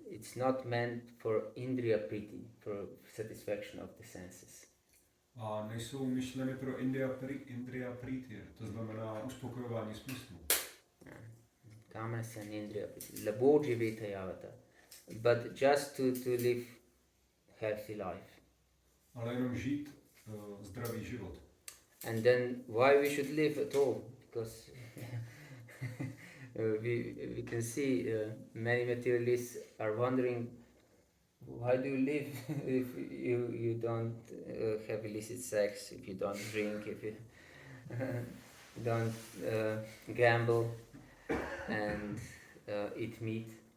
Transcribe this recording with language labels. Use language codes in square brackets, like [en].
[en] It's not meant for indriya priti, for satisfaction of the senses. [cs] A nejsou myšleny pro indriya priti, to znamená uspokojování smyslu. [sa] Kamasya nindriya priti. Labo jiveta yavata. [en] But just to live healthy life. [cs] Ale jenom žít zdravý život. [en] And then why we should live at all? Because we can see many materialists are wondering, why do you live if you don't have illicit sex, if you don't drink, if you don't gamble and eat meat?